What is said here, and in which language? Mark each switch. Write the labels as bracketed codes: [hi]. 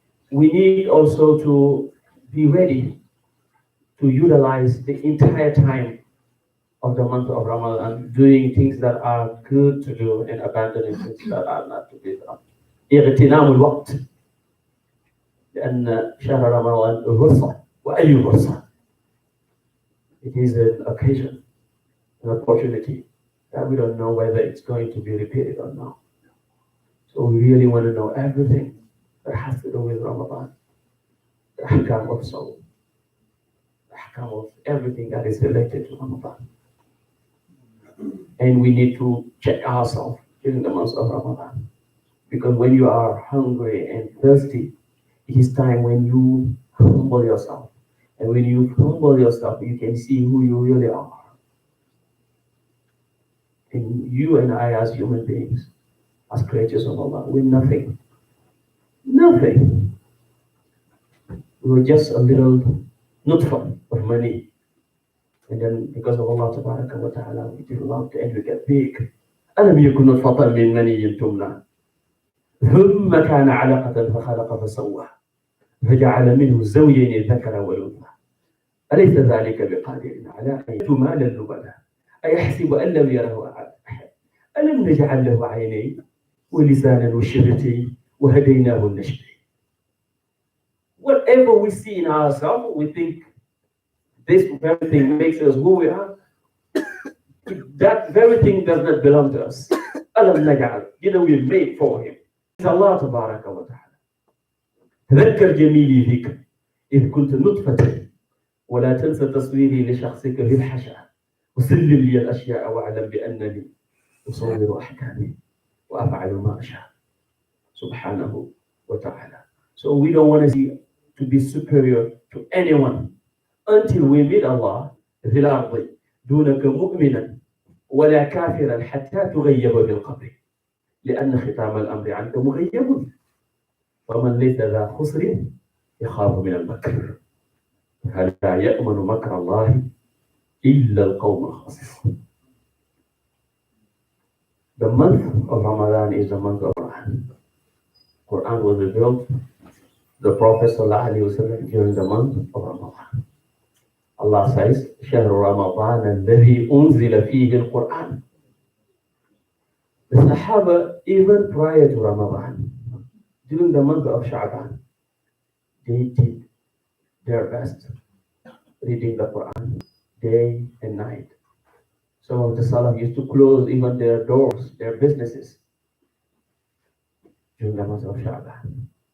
[en] we need also to be ready to utilize the entire time of the month of Ramadan, doing things that are good to do and abandoning things that are not to be done. [ar] اغتنام الوقت لأن شهر رمضان فرصة وأي فرصة. [en] It is an occasion, an opportunity that we don't know whether it's going to be repeated or not. So we really want to know everything that has to do with Ramadan, the ahkam of soul, the ahkam of everything that is related to Ramadan. And we need to check ourselves during the month of Ramadan. Because when you are hungry and thirsty, it is time when you humble yourself. And when you humble yourself, you can see who you really are. And you and I as human beings, as creatures of Allah, we're nothing. Nothing. We were just a little nutfa of money. And then because of Allah tabaraka wa ta'ala, we developed and we get big. [ar] ألم يكن نطفة من مني تمنى ثم كان علقة فخلق فسوى فجعل منه الزوجين الذكر والأنثى أليس ذلك بقادر على أن يؤتي مالا لبنا أيحسب أن لم يره أحد ألم نجعل له عينين ولسانا وشفتين وهديناه النجدين. [en] Whatever we see in ourselves, we think this very thing makes us who we are. That very thing does not belong to us. [ar] ألم نجعل, [en] we're made for him. It's Allah tabaraka wa ta'ala. [ar] تذكر جميلي ذكر إذ كنت نطفة ولا تنسى تصويري لشخصك في الحشا وسلم لي الأشياء واعلم بأنني أصور أحكامي وأفعل ما أشاء سبحانه وتعالى. [en] So we don't want to be superior to anyone until we meet Allah [ar] في الأرض دونك مؤمنا ولا كافرا حتى تغيب بالقبر لأن ختام الأمر عنك مغيب ومن ليس ذا خسر يخاف من المكر هل لا يأمن مكر الله إلا القوم الخاسرون. [en] The month of Ramadan is the month of Quran. Quran was revealed to the Prophet ﷺ during the month of Ramadan. Allah says, [ar] شهر رمضان الذي أنزل فيه القرآن. [en] The Sahaba, even prior to Ramadan, during the month of Sha'ban, they did their best reading the Quran day and night. Some of the Salaf used to close even their doors, their businesses, during the month of Sha'ban.